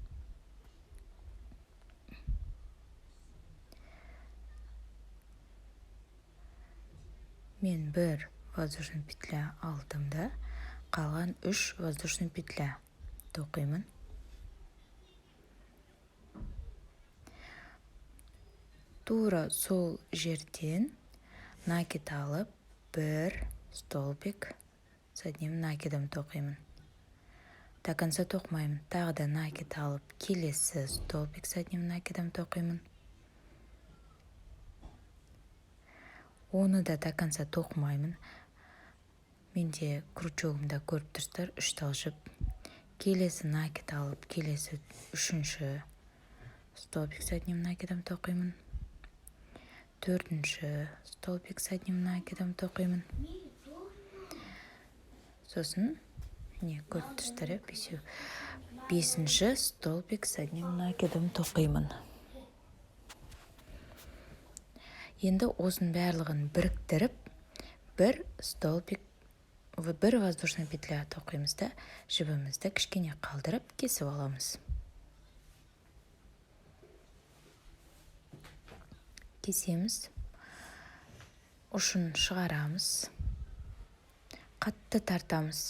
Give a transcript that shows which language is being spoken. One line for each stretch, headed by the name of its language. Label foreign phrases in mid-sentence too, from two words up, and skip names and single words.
Kazakh: Мен 1
Russian: воздушный петля
Kazakh: алдым да, қалған 3
Russian: воздушный петля
Kazakh: тоқимын. Тура сол жерден накид алып, 1
Russian: столбик с одним накидом
Kazakh: тоқимын.
Russian: До конца
Kazakh: тоқмаймын. Тағы да накид алып, келесі
Russian: столбик с одним накидом
Kazakh: тоқимын. Оны да
Russian: до конца
Kazakh: тоқмаймын. Менде крючогымда көріп тұрсыздар, 3 тал жіп. Келесі накид алып, келесі 3-ші
Russian: столбик с одним накидом
Kazakh: тоқимын. 4-ші
Russian: столбик с одним накидом
Kazakh: тоқимын. Сосын, көріп тұрсыздар, 5-ші
Russian: столбик с одним накидом
Kazakh: тоқимын. Енді осының барлығын біріктіріп, 1
Russian: воздушный петля
Kazakh: тоқимыз да, жібімізді кішкене қалдырып, кесіп аламыз. Кесеміз, ұшын шығарамыз, қатты тартамыз.